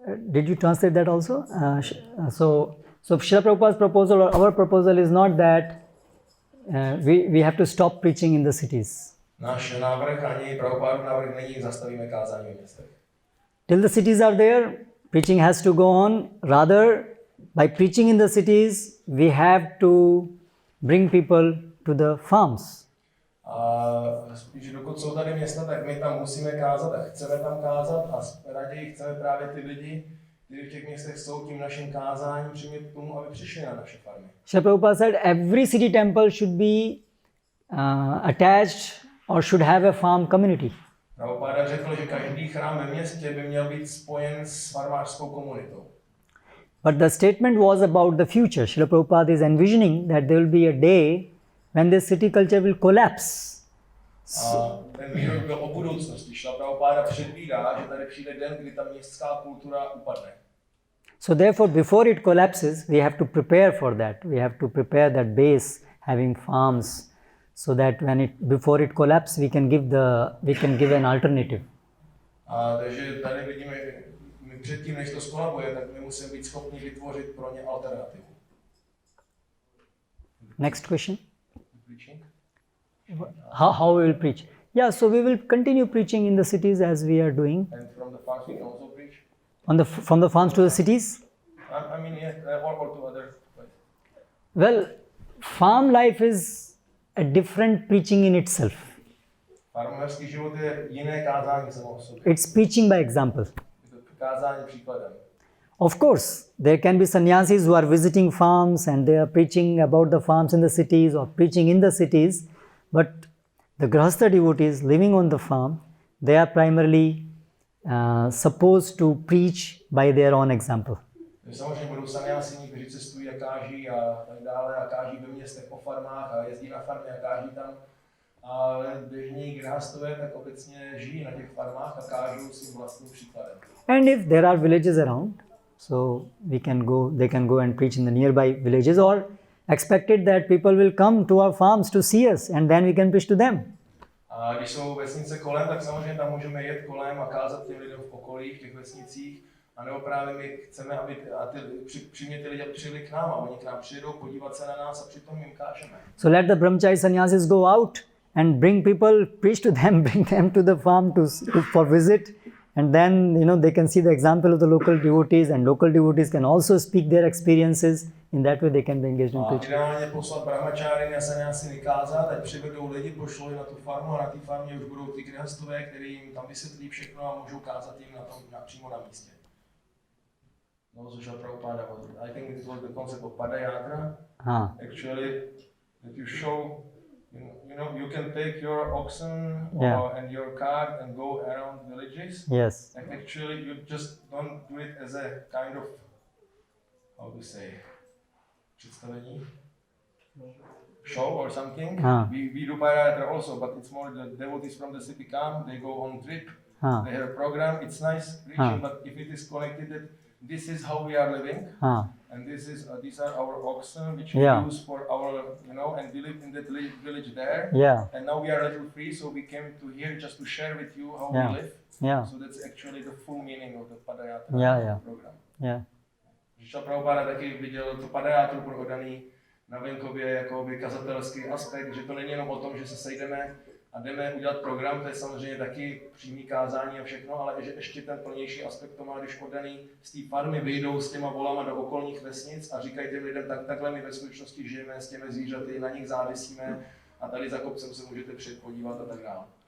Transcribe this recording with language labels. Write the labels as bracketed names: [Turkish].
[English] Did you translate that also? So Srila Prabhupada's proposal or our proposal is not that we have to stop preaching in the cities. [Czech] Náš návrh ani Prabhupádův návrh není zastavíme kázání v městech. [English] Till the cities are there, preaching has to go on. Rather, by preaching in the cities, we have to bring people to the farms. [Czech] Spíš dokud jsou tady města, tak my tam musíme kázat a chceme tam kázat a raději chceme právě ty lidi, kteří v těch městech jsou, tím naším kázáním přimět k tomu, aby přišli na naše farmy. [English] Srila Prabhupada said every city temple should be attached or should have a farm community. [Czech] Prabhupada řekl, že každý chrám ve městě by měl být spojen s farmářskou komunitou. [English] But the statement was about the future. Srila Prabhupada is envisioning that there will be a day when this city culture will collapse. [Czech] Ten výrok byl o budoucnosti. Srila Prabhupada předvídá, že tady přijde den, kdy ta městská kultura upadne. [English] So therefore, before it collapses, we have to prepare for that. We have to prepare that base, having farms, so that before it collapses, we can give an alternative. [Czech] Takže tady vidíme, my předtím, než to skolabuje, tak my musíme být schopni vytvořit pro ně alternativu. [English] Next question. How we will preach? Yeah, so we will continue preaching in the cities as we are doing. And from the farms we can also preach? From the farms to the cities? I mean, yeah, or to other places. Well, farm life is a different preaching in itself. [Czech] Farmářský život je jiné kázání samo o sobě. [English] It's preaching by example. [Czech] Kázání příkladem. [English] Of course, there can be sannyasis who are visiting farms and they are preaching about the farms in the cities or preaching in the cities, but the grahastha devotees living on the farm, they are primarily supposed to preach by their own example. [Czech] Samozřejmě budou sannyásini, kteří cestují a káží a tak dále a káží ve městech po farmách a jezdí na farmy a káží tam. Ale běžní grahastové tak obecně žijí na těch farmách a kážou svým vlastním příkladem. [English] And if there are villages around, so they can go and preach in the nearby villages, or expected that people will come to our farms to see us and then we can preach to them. [Czech] A když jsou vesnice kolem, tak samozřejmě tam můžeme jet kolem a kázat těm lidem v okolí, v těch vesnicích. A nebo právě my chceme, aby přimět ty lidi přijeli k nám a oni k nám přijedou podívat se na nás a přitom jim kážeme. [English] So let the brahmachari sannyasis go out and bring people, preach to them, bring them to the farm for visit. And then, they can see the example of the local devotees, and local devotees can also speak their experiences. In that way, they can be engaged in preaching. [Czech] Ideálně poslat brahmacháry a sannyásy kázat, ať přivedou lidi, pošlou je na tu farmu a na té farmě už budou ty grihastové, kteří jim tam vysvětlí všechno a můžou kázat jim přímo na místě. [English] No, Srila Prabhupada, I think this was the concept of padayatra. Actually, that you show, you can take your oxen and your cart and go around villages. Yes. And actually, you just don't do it as a kind of, how to say, představení? Show or something. We do padayatra also, but it's more the devotees from the city come, they go on trip, they have a program, it's nice preaching, but if it is connected that this is how we are living, and these are our oxen which we use for our, and we live in that village there, and now we are a little free, so we came to here just to share with you how we live. So that's actually the full meaning of the padayatra program. [Czech] Srila Prabhupada taky viděl to padayatru pro oddaný na venkově jako kazatelský aspekt, že to není jenom o tom, že se sejdeme a jdeme udělat program, to je samozřejmě taky přímý kázání a všechno, ale že ještě ten plnější aspekt to má, když oddaný z té farmy vyjdou s těma volama do okolních vesnic a říkají těm lidem, takhle my ve skutečnosti žijeme s těmi zvířaty, na nich závisíme a tady za kopcem se můžete přijet podívat a tak dále.